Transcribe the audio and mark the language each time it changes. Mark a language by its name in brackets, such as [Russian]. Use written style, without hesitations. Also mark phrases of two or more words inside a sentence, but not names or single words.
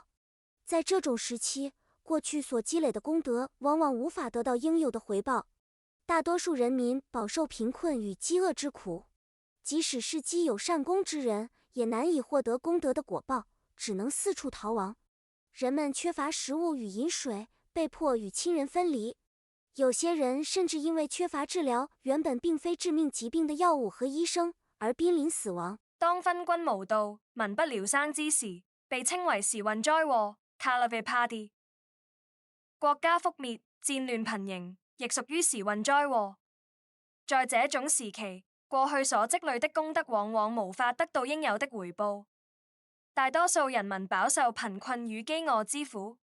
[Chinese] 在这种时期，过去所积累的功德往往无法得到应有的回报，大多数人民饱受贫困与饥饿之苦。即使是积有善功之人，也难以获得功德的果报，只能四处逃亡。人们缺乏食物与饮水，被迫与亲人分离。有些人甚至因为缺乏治療原本並非致命疾病的藥物和醫生，而瀕臨死亡。當昏君無道、民不聊生之時，被稱為時運災禍 [Pali] Kala Vipatti。 [Chinese] 國家覆滅、戰亂頻仍，亦屬於時運災禍。在這種時期，過去所積累的功德往往無法得到應有的回報，大多數人民飽受貧困與飢餓之苦。